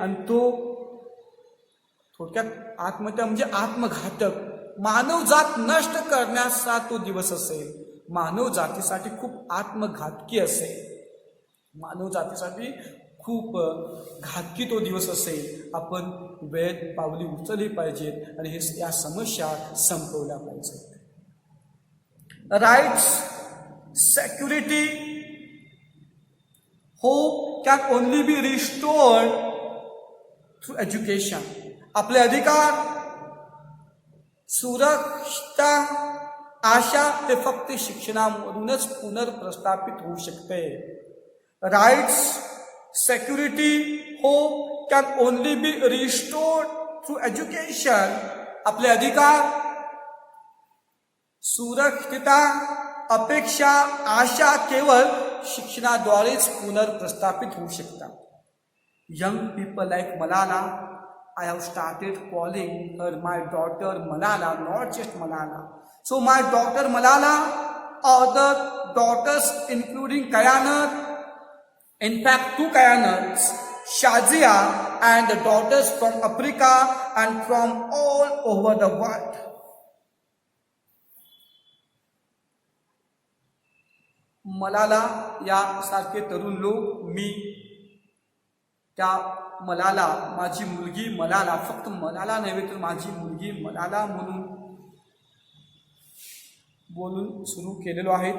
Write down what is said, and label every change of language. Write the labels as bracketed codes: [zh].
[mr] आणि तो थोडक्यात आत्महत्या म्हणजे आत्मघातक, मानव जात नष्ट करण्याचा तो दिवस असेल. मानव जातीसाठी खूप आत्मघातकी असेल, मानव जातीसाठी खूप घातकी तो दिवस असेल. आपण वेळेत पावली उचलली पाहिजेत आणि या समस्या संपवल्या पाहिजेत. [en] Rights, security, hope can only be restored through education. [mr] आपले अधिकार, सुरक्षितता, आशा हे फक्त शिक्षणामधूनच पुनर्प्रस्थापित होऊ शकते. [en] Rights, security, hope can only be restored through education. [mr] आपले अधिकार, सुरक्षितता, अपेक्षा, आशा केवळ शिक्षणाद्वारेच पुनर्प्रस्थापित होऊ शकतात. [en] Young people like Malala, I have started calling her my daughter Malala, not just Malala. So my daughter Malala, other daughters including Kayanat, in fact 2 Kayanats, Shazia and the daughters from Africa and from all over the world. [mr] मलाला यासारखे तरुण लोक, मी त्या मलाला, माझी मुलगी मलाला, फक्त मलाला नव्हे तर माझी मुलगी मलाला म्हणून बोलून सुरू केलेलो आहे.